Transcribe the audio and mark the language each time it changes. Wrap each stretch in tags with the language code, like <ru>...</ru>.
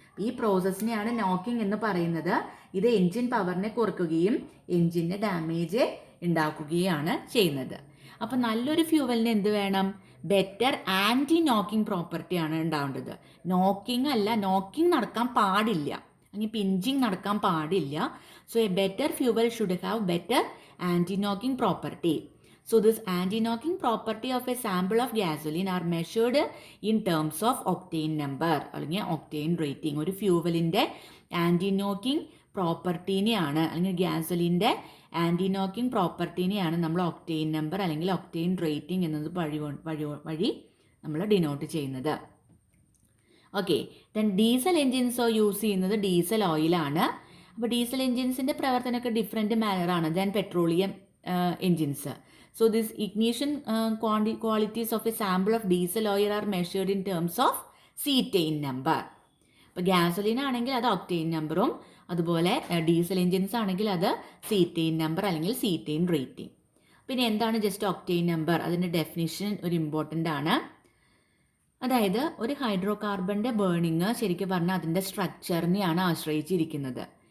<ml>ഈ പ്രോസസ്സിനെയാണ് നോക്കിംഗ് എന്ന് പറയുന്നത്. ഇത് എഞ്ചിൻ പവറിനെ കുറയ്ക്കുകയും എഞ്ചിന് ഡാമേജ് ഉണ്ടാക്കുകയാണ് ചെയ്യുന്നത്. അപ്പം നല്ലൊരു ഫ്യൂവലിന് എന്ത് വേണം? ബെറ്റർ ആൻറ്റി നോക്കിംഗ് പ്രോപ്പർട്ടിയാണ് ഉണ്ടാവേണ്ടത്. നോക്കിംഗ് അല്ല, നോക്കിംഗ് നടക്കാൻ പാടില്ല, അല്ലെങ്കിൽ പിഞ്ചിങ് നടക്കാൻ പാടില്ല.</ml> <en>So a better fuel should have better anti knocking property. So this anti-knocking property of a sample of gasoline are measured in terms of octane number അല്ലെങ്കിൽ octane rating.</en> <ml>ഒരു ഫ്യൂവലിൻ്റെ anti knocking പ്രോപ്പർട്ടീനെയാണ് അല്ലെങ്കിൽ ഗ്യാസോലിൻ്റെ anti knocking പ്രോപ്പർട്ടീനെയാണ് നമ്മൾ octane number അല്ലെങ്കിൽ octane rating എന്നത് വഴി നമ്മൾ denote ചെയ്യുന്നത്. Okay, then diesel എൻജിൻസോ use ചെയ്യുന്നത് ഡീസൽ ഓയിലാണ്. അപ്പോൾ diesel എൻജിൻസിൻ്റെ പ്രവർത്തനമൊക്കെ different മാനറാണ് than petroleum engines.</ml> <en>So this ignition qualities of a sample of diesel oil are measured in terms of cetane number.</en> <ml>ഇപ്പോൾ gasoline ആണെങ്കിൽ അത് ഒക്ടെയിൻ നമ്പറും, അതുപോലെ ഡീസൽ എൻജിൻസ് ആണെങ്കിൽ അത് സീറ്റെയിൻ നമ്പർ അല്ലെങ്കിൽ സീറ്റെയിൻ റേറ്റിംഗ്. പിന്നെ എന്താണ് ജസ്റ്റ് ഒക്ടെയിൻ നമ്പർ? അതിൻ്റെ ഡെഫിനിഷൻ ഒരു ഇമ്പോർട്ടൻ്റ് ആണ്. അതായത് ഒരു ഹൈഡ്രോ കാർബണിൻ്റെ ബേണിങ് ശരിക്കും പറഞ്ഞാൽ അതിൻ്റെ സ്ട്രക്ചറിനെയാണ് ആശ്രയിച്ചിരിക്കുന്നത്.</ml>